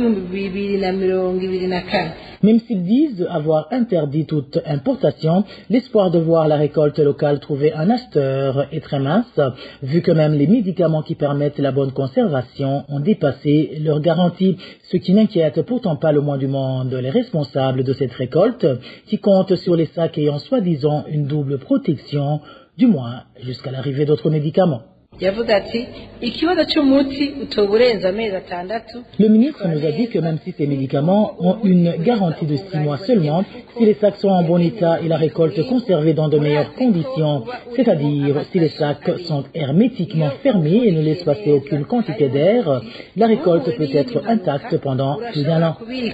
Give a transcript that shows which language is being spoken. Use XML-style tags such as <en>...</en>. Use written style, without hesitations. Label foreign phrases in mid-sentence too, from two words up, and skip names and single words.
<fr>Même s'ils disent avoir interdit toute importation, l'espoir de voir la récolte locale trouver un acheteur est très mince, vu que même les médicaments qui permettent la bonne conservation ont dépassé leur garantie, ce qui n'inquiète pourtant pas le moins du monde les responsables de cette récolte, qui comptent sur les sacs ayant soi-disant une double protection, du moins jusqu'à l'arrivée d'autres médicaments.</fr> <rw>yavuga ati ikibazo cy'umuti utoburenza amezi atandatu.</rw> <fr>Le ministre nous a dit que même si ces médicaments ont une garantie de 6 mois seulement, si les sacs sont en bon état et la récolte conservée dans de meilleures conditions, c'est-à-dire si les sacs sont hermétiquement fermés et ne laissent passer aucune quantité d'air, la récolte peut être intacte pendant plus d'un an.</fr>